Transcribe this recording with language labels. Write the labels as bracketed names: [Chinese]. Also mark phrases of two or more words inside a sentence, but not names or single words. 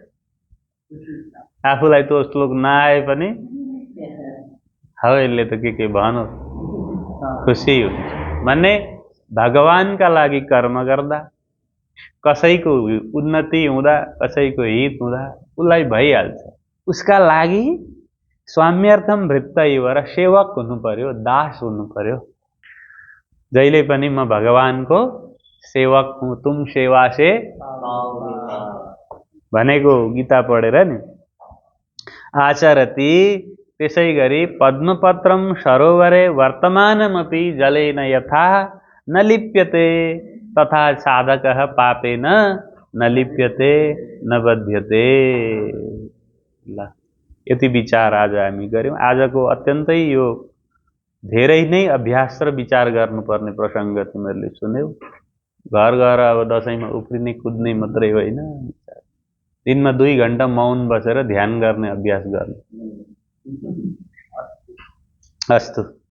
[Nepali] आफूलाई त्यो श्लोक नआए पनि हौ यसले त के भनो खुसी हुन्छ भन्ने भगवानका लागि कर्म गर्दा कसैको उन्नति हुँदा कसैको हित हुँदा उसलाई भइहाल्छ उसका लागि [Sanskrit] स्वाम्यर्थम वृत्तैव [Nepali] र सेवक हुनु पर्यो दास हुनु पर्यो जहिले पनि म भगवानको सेवक हूँ [Hindi] तुम सेवा से [Nepali] भनेको गीता पढेर नि [Sanskrit] आचरति त्यसैगरी पद्मपत्रम सरोवरे वर्तमानमपि जलेन यथा न लिप्यते तथा साधकः पापेन न लिप्यते न बध्यते [Nepali] ल यति विचार आज हामी गर्यौं आजको अत्यन्तै यो धेरै नै अभ्यास र विचार गर्नुपर्ने प्रसंग तिमीहरूले सुन्यौ घर घर अब दशैंमा उफ्रिने कुद्ने मात्रै होइन दिनमा 2 घण्टा मौन बसेर ध्यान गर्ने अभ्यास गर्ने अस्तु।